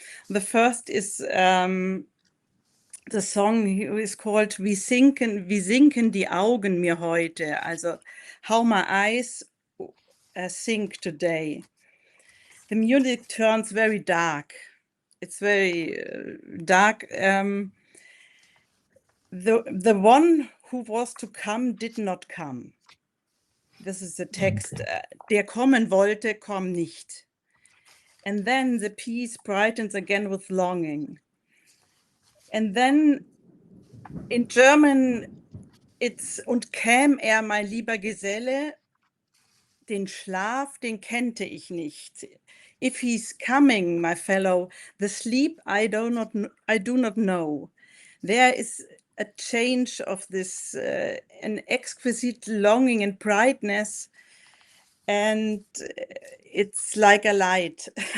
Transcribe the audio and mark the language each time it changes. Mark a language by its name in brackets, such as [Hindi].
[English] The first is the song is called [German] Wie sinken die Augen mir heute, [English] also how my eyes sink today. The music turns very dark, it's very dark. The one who was to come did not come. This is the text. Okay. [German] Der kommen wollte, komm nicht. [English] And then the piece brightens again with longing. And then in German, it's [German] und käm er, mein lieber Geselle, den Schlaf, den kannte ich nicht. [English] If he's coming, my fellow, the sleep I do not know. There is a change of this, an exquisite longing and brightness, and it's like a light.